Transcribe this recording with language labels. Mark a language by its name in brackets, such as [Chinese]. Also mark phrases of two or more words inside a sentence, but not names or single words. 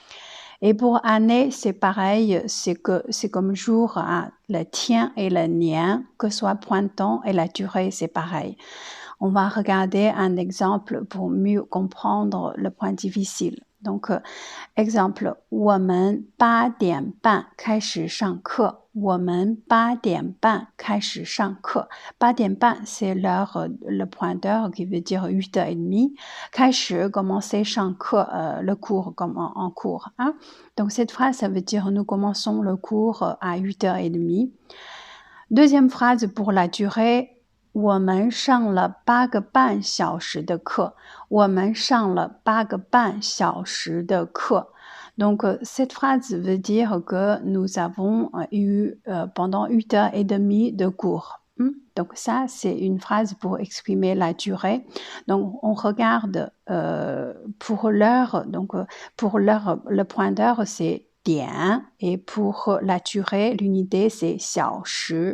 [French] Et pour année, c'est pareil, c'est comme jour, le 天 et le 年, que soit point de temps et la durée, c'est pareil. On va regarder un exemple pour mieux comprendre le point difficile. Donc, exemple, [Chinese] 我们8点半开始上课. 我们8点半开始上课. 8点半, [French] c'est l'heure, le point d'heure qui veut dire 8h30. [Chinese] 开始, commencer 上课, [French] le cours, comme en cours. Hein? Donc, cette phrase, ça veut dire nous commençons le cours à 8h30. Deuxième phrase pour la durée, [Chinese] 我们上了8个半小时的课. 我们上了8个半小时的课. [French] Donc, cette phrase veut dire que nous avons eu pendant 8h30 de cours. Donc, ça, c'est une phrase pour exprimer la durée. Donc, on regarde pour l'heure. Donc, pour l'heure, le point d'heure, c'est 点 et pour la durée, l'unité, c'est 小时.